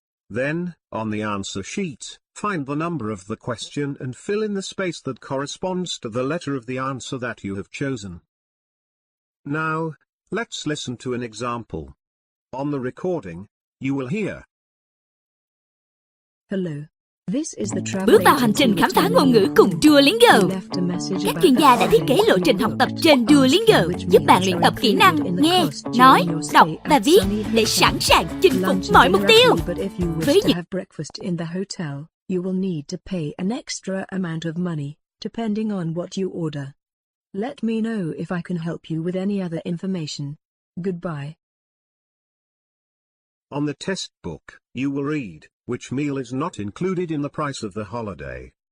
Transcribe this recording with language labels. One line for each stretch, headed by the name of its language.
English: Then, on the answer sheet, find the number of the question and fill in the space that corresponds to the letter of the answer that you have chosen. Now, let's listen to an example. On the recording, you will hear: Hello. This is the travel
Vietnamese: Bước vào hành trình khám phá ngôn ngữ cùng Duolingo. Các chuyên gia đã thiết kế lộ trình học tập trên Duolingo, giúp bạn luyện tập kỹ năng nghe, nói, đọc và viết để sẵn sàng chinh phục mọi mục tiêu. Với những
English: breakfast in the hotel, you will need to pay an extra amount of money, depending on what you order. Let me know if I can help you with any other information. Goodbye. On the test book, you will read, which meal is not included in the price of the holiday?